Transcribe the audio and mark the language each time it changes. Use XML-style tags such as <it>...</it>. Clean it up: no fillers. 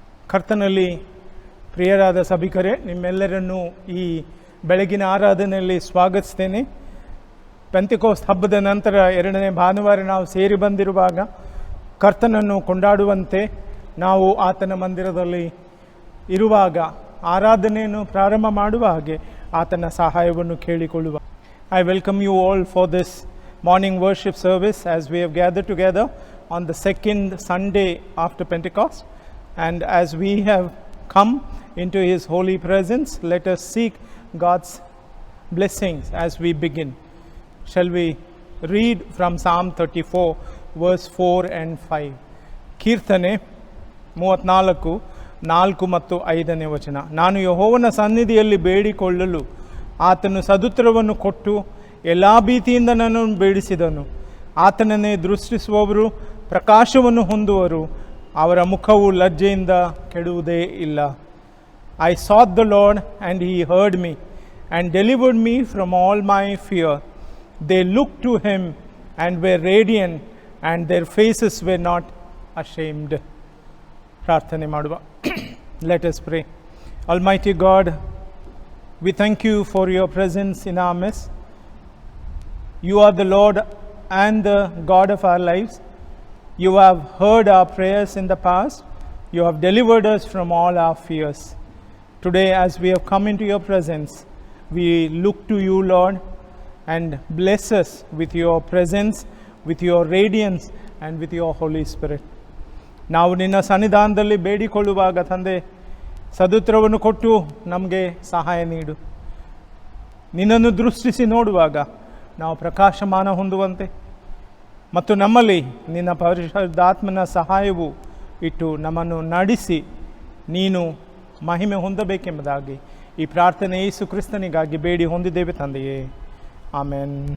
<kn>ಕರ್ತನಲ್ಲಿ ಪ್ರಿಯರಾದ ಸಭಿಕರೇ, ನಿಮ್ಮೆಲ್ಲರನ್ನೂ ಈ ಬೆಳಗಿನ ಆರಾಧನೆಯಲ್ಲಿ ಸ್ವಾಗತಿಸ್ತೇನೆ. ಪೆಂತೆಕೋಸ್ತ್ ಹಬ್ಬದ ನಂತರ ಎರಡನೇ ಭಾನುವಾರ ನಾವು ಸೇರಿ ಬಂದಿರುವಾಗ ಕರ್ತನನ್ನು ಕೊಂಡಾಡುವಂತೆ ನಾವು ಆತನ ಮಂದಿರದಲ್ಲಿ ಇರುವಾಗ ಆರಾಧನೆಯನ್ನು ಪ್ರಾರಂಭ ಮಾಡುವ ಹಾಗೆ ಆತನ ಸಹಾಯವನ್ನು ಕೇಳಿಕೊಳ್ಳುವ.</kn> <en>I welcome you all for this morning worship service as we have gathered together on the second Sunday after Pentecost. And as we have come into His holy presence, let us seek God's blessings as we begin. Shall we read from Psalm 34 verse 4 and 5.</en> <kn>ಕೀರ್ತನೆ 34 4 ಮತ್ತು 5ನೇ ವಚನ. ನಾನು ಯೆಹೋವನ ಸನ್ನಿಧಿಯಲ್ಲಿ ಬೇಡಿಕೊಳ್ಳಲು ಆತನು ಸದುತ್ತರವನ್ನು ಕೊಟ್ಟು ಎಲ್ಲ ಭೀತಿಯಿಂದ ನನ್ನನ್ನು ಬೇಡಿಸಿದನು. ಆತನನ್ನೇ ದೃಷ್ಟಿಸುವವರು ಪ್ರಕಾಶವನ್ನು ಹೊಂದುವರು, ಅವರ ಮುಖವು ಲಜ್ಜೆಯಿಂದ ಕೆಡುವುದೇ ಇಲ್ಲ.</kn> <en>I sought the Lord and He heard me and delivered me from all my fear. They looked to Him and were radiant and their faces were not ashamed.</en> <kn>ಪ್ರಾರ್ಥನೆ ಮಾಡುವ.</kn> <en>Let us pray. Almighty God, we thank you for your presence in our midst. You are the Lord and the God of our lives. You have heard our prayers in the past. You have delivered us from all our fears. Today, as we have come into your presence, we look to you, Lord, and bless us with your presence, with your radiance, and with your Holy Spirit.</en> <kn>ನಾವು ನಿನ್ನ ಸನ್ನಿಧಾನದಲ್ಲಿ ಬೇಡಿಕೊಳ್ಳುವಾಗ ತಂದೆ, ಸದುತ್ತರವನ್ನು ಕೊಟ್ಟು ನಮಗೆ ಸಹಾಯ ನೀಡು. ನಿನ್ನನ್ನು ದೃಷ್ಟಿಸಿ ನೋಡುವಾಗ ನಾವು ಪ್ರಕಾಶಮಾನ ಹೊಂದುವಂತೆ ಮತ್ತು ನಮ್ಮಲ್ಲಿ ನಿನ್ನ ಪರಿಶುದ್ಧಾತ್ಮನ ಸಹಾಯವು ಇಟ್ಟು ನಮ್ಮನ್ನು ನಡೆಸಿ ನೀನು ಮಹಿಮೆ ಹೊಂದಬೇಕೆಂಬುದಾಗಿ ಈ ಪ್ರಾರ್ಥನೆ ಯೇಸು ಕ್ರಿಸ್ತನಿಗಾಗಿ ಬೇಡಿ ಹೊಂದಿದ್ದೇವೆ ತಂದೆಯೇ, ಆಮೆನ್.</kn>